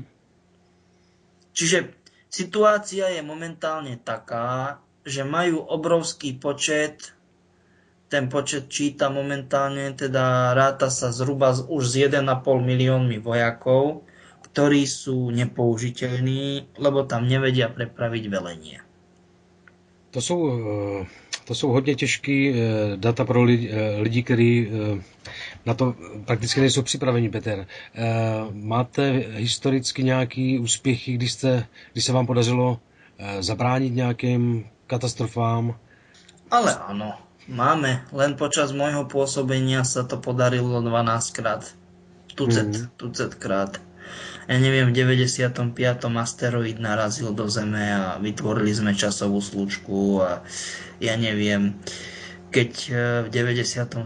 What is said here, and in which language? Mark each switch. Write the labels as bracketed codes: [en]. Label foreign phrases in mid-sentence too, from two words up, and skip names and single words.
[sk] Čiže situácia je momentálne taká, že majú obrovský počet, ten počet číta momentálne, teda ráta sa zhruba už s 1,5 miliónmi vojakov, ktorí sú nepoužiteľní, lebo tam nevedia prepraviť velenie. [cs] To jsou hodně těžký data pro lidi, kteří na to prakticky nejsou připraveni, Peter. Máte historicky nějaký úspěchy, kdy se vám podařilo zabránit nějakým katastrofám? [sk] Ale áno, máme. Len počas môjho pôsobenia sa to podarilo 12 krát. Tucet krát. Ja neviem, v 95. asteroid narazil do Zeme a vytvorili sme časovú slučku a ja neviem, keď v 97.